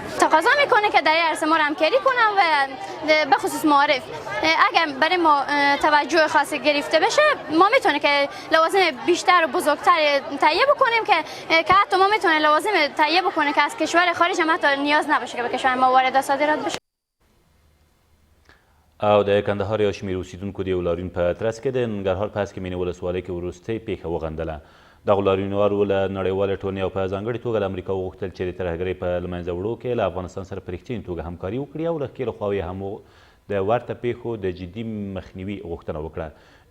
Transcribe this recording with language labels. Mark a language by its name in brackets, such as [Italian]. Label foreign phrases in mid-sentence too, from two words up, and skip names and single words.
[Persian] تقاضا میکنه که در این عرصه ما رو همکاری کنن و به خصوص معارف اگر برای ما توجه خاصی گرفته بشه ما میتونه که لوازم بیشتر و بزرگتر تهیه بکنیم که حتی ما میتونه لوازم تهیه بکنه که از کشور خارج هم حتی نیاز نباشه که به کشور ما وارد و صادرات بشه. [Pashto] او د کندهار یو شمېر اوسیدونکو د یو لاریون په ترڅ کې د ننګرهار په هسکې مینې ولسوالۍ کې وروستۍ پیښه وغندله. دغو لاریونوارو له نړیوالې ټولنې او په ځانګړې توګه له امریکا وغوښتل چې د ترهګرۍ په له منځه وړو کې له افغانستان سره په رښتینې توګه همکاري وکړي او له ښکېلو خواوو یې هم د ورته پیښو د جدي مخنیوي غوښتنه وکړه.